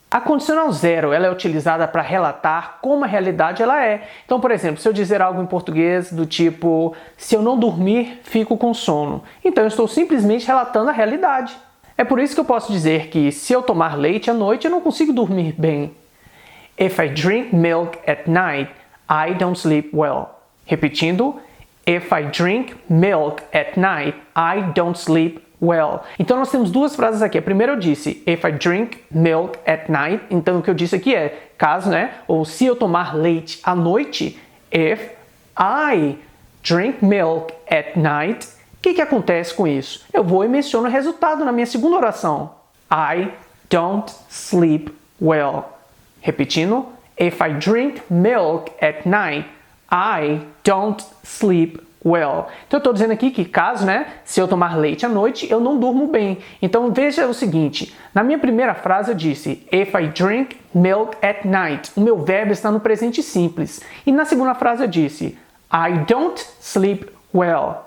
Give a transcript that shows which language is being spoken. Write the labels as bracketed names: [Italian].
[Portuguese] A condicional zero ela é utilizada para relatar como a realidade ela é. Então, por exemplo, se eu dizer algo em português do tipo se eu não dormir, fico com sono. Então eu estou simplesmente relatando a realidade. É por isso que eu posso dizer que se eu tomar leite à noite, eu não consigo dormir bem. [English] If I drink milk at night, I don't sleep well. Repetindo, if I drink milk at night, I don't sleep well. [Portuguese] Então nós temos duas frases aqui. A primeira eu disse if I drink milk at night. Então o que eu disse aqui é caso, ou se eu tomar leite à noite. [English] If I drink milk at night. [Portuguese] O que acontece com isso? Eu vou e menciono o resultado na minha segunda oração. [English] I don't sleep well. Repetindo, if I drink milk at night, I don't sleep well. [Portuguese] Então eu estou dizendo aqui que caso, se eu tomar leite à noite, eu não durmo bem. Então veja o seguinte, na minha primeira frase eu disse if I drink milk at night. O meu verbo está no presente simples. E na segunda frase eu disse I don't sleep well.